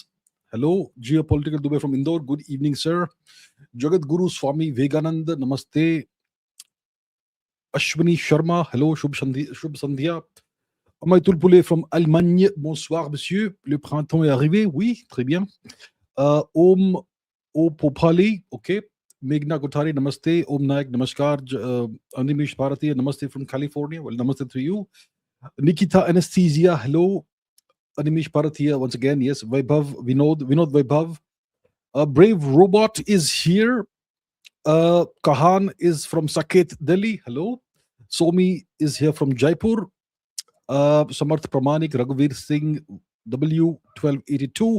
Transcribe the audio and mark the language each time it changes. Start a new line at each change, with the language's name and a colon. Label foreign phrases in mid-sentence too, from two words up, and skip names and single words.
English: Hello, Geopolitical Dubai from Indore. Good evening, sir. Jagat Guru Swami Veganand, Namaste. Ashwini Sharma, hello,
Hindi: शुभ संध्या.
French: Amay Tulpule from Allemagne, bonsoir, monsieur. Le printemps est arrivé, oui, très bien.
English: Om O Popali, okay. Meghna Kothari, namaste. Om Nayak, namaskar. Animish Bharati, namaste from California. Well, namaste to you. Nikita Anesthesia, hello. Animish Bharatiya once again. Yes, Vaibhav, Vinod Vaibhav. Brave Robot is here. Kahan is from Saket, Delhi. Hello. Somi is here from Jaipur. Samarth Pramanik, Raghuveer Singh, W1282.